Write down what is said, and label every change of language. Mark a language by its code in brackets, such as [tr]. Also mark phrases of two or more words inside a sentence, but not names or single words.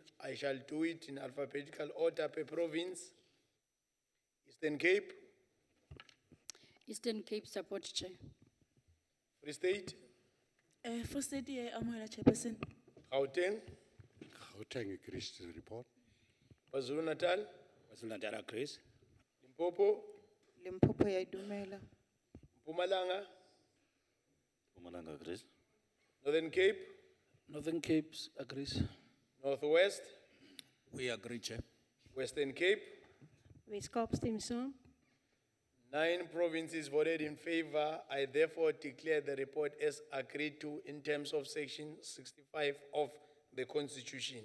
[en] I shall do it in alphabetical order per province. Eastern Cape. Eastern Cape support, Chair. Free State. Free State, Chairperson. Gauteng. Gauteng agrees to the report. KwaZulu Natal. KwaZulu Natal agrees. Limpopo. [nso] Limpopo ya idumela. [en] Mpumalanga. Mpumalanga agrees. Northern Cape. Northern Cape agrees. Northwest. We agree, Chair. Western Cape. [af] Weskaap stem saam. [en] 9 provinces voted in favor. I therefore declare the report as agreed to in terms of Section 65 of the Constitution.